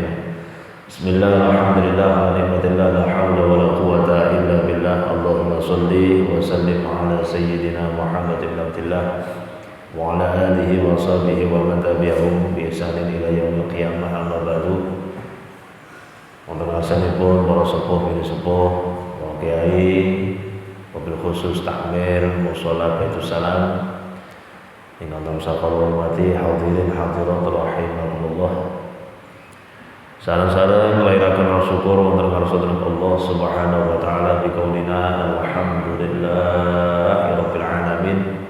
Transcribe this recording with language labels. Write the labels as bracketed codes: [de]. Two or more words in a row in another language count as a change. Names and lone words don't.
[ar] بسم الله الحمد لله ونعمة الله لا حول ولا قوة إلا بالله. اللهم صل وسلم على سيدنا محمد بن عبد الله وعلى آله وصحبه ومن تبعهم بإحسان إلى يوم القيامة. أما بعد. [jv] Untuk asalipun para sepuh bini sepuh, para kiai, [ar] وبالخصوص [jv] takmir mushola Baitus Salam ingkang tansah kula hormati [ar] الحاضرين الحاضرات رحمكم الله. [jv] Sareng-sareng nglairaken syukur wonten ngarsaken Allah [ar] سبحانه وتعالى بقولنا الحمد لله رب العالمين.